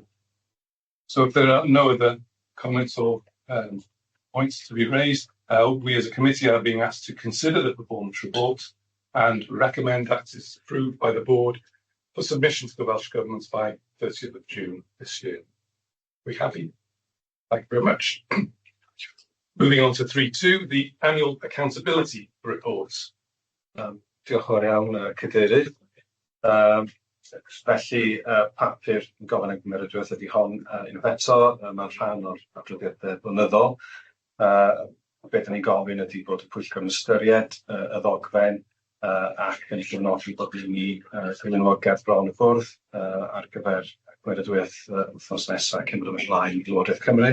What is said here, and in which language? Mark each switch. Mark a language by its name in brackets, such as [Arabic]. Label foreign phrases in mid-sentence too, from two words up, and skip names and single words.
[English] So if there are no other comments or points to be raised, we as a committee are being asked to consider the performance report and recommend that it's approved by the board for submission to the Welsh Government by 30th of June this year. We happy? Thank you very much. Moving on to 3.2, the annual accountability reports. [Welsh] Diolch yn fawr iawn, Cadeirydd. Felly, papur yn gofyn am gymeradwyaeth ydy hon unwaith eto, mae'n rhan o'r adroddiadau blynyddol. Beth da ni'n gofyn ydy bod y Pwyllgor yn ystyried y ddogfen ac yn gyfnodi bod ni cyflwynogaeth bron y bwrdd ar gyfer gymeradwyaeth wythnos nesaf cyn bod yn ymlaen i Lywodraeth Cymru.